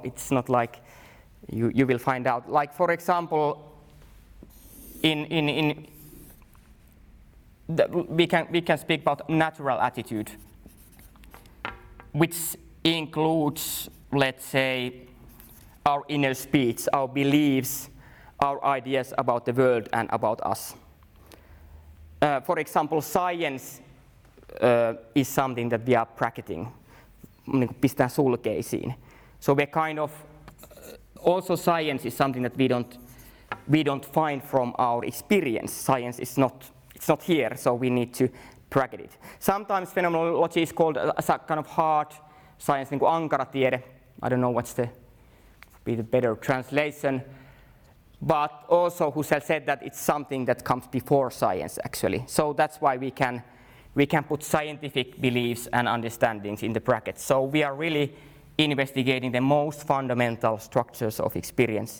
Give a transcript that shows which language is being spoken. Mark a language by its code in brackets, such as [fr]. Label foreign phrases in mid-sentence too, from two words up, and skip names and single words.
[en] It's not like you will find out. Like, for example, we can speak about natural attitude, which includes, let's say, our inner speech, our beliefs, our ideas about the world and about us. For example, science is something that we are bracketing, [fi] pistää sulkeisiin. [en] So we're kind of, also science is something that we don't find from our experience. Science is it's not here, so we need to bracket it. Sometimes phenomenology is called as a kind of hard science, [fi] niin kuin ankaratiede. [en] I don't know what's the better translation. But also Husserl said that it's something that comes before science, actually. So that's why we can put scientific beliefs and understandings in the brackets. So we are really investigating the most fundamental structures of experience.